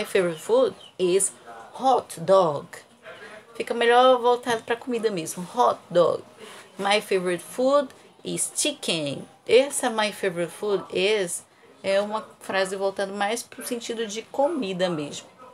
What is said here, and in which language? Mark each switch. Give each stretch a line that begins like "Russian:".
English: My favorite food is hot dog.
Portuguese: Fica melhor voltado para comida mesmo.
English: Hot dog. My favorite food is chicken.
Portuguese: Essa
English: my favorite food is
Portuguese: é uma frase voltada mais para o sentido de comida mesmo.